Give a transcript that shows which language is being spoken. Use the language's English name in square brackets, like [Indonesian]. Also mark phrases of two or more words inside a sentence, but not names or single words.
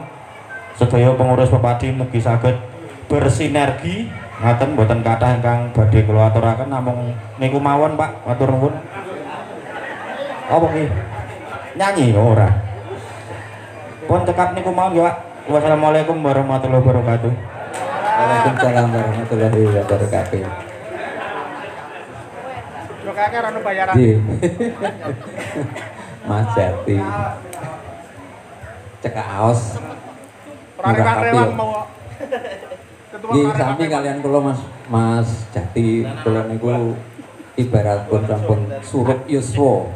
[Javanese] Sedaya pengurus pepadi mugi saged bersinergi ngaten mboten kathah ingkang badhe kula aturaken namung niku mawon Pak, matur nuwun. Apa nggih? Nyanyi ora. Pun cekap niku mawon nggih Pak. [Arabic] والسلام عليكم ورحمة الله وبركاته. وعليكم السلام ورحمة الله وبركاته. [Javanese] Lo kakek anu bayaran. Di Mas Jati cekak aos Rewan mau ketua Nggih sami kalian kula Mas Jati kula niku ibarat pun sampun surup yuswa.